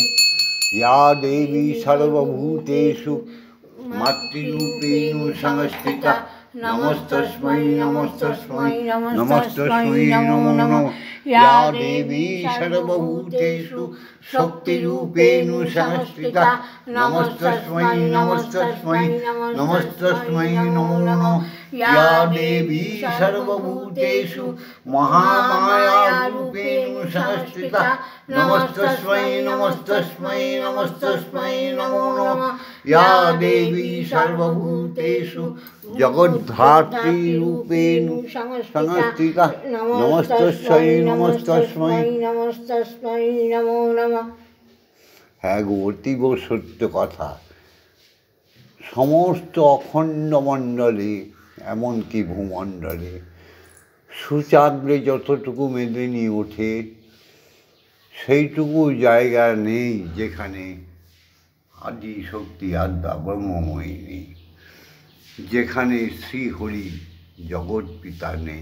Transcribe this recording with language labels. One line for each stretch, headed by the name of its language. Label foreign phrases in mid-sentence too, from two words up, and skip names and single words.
Sanskrit: ইয়া দেবী সর্বভূতেষু মাতৃরূপেণ সংস্থিতা নমস্তস্मै নমস্তস্मै নমস্তস্मै নমো নমঃ। ইয়া দেবী সর্বভূতেষু শক্তিরূপেণ সংস্থিতা নমস্তস্मै নমস্তস্मै নমস্তস্मै নমো নমঃ। या देवी सर्वभूतेषु महामायारूपेण संस्थिता नमस्तस्मै नमस्तस्मै नमस्तस्मै नमो नमः। या देवी सर्वभूतेषु जगद्धात्रीरूपेण संस्थिता नमस्तस्मै नमस्तस्मै नमस्तस्मै नमो नमः।
Bangla: হ্যাঁ গো, অতীব সত্য কথা। সমস্ত অখণ্ড মণ্ডলে, এমনকি ভূমণ্ডলে সুচাগ্রে যতটুকু মেদিনী ওঠে, সেইটুকু জায়গা নেই যেখানে আদি শক্তি আদ্যা ব্রহ্মময়ী নেই, যেখানে শ্রীহরি জগৎ পিতা নেই।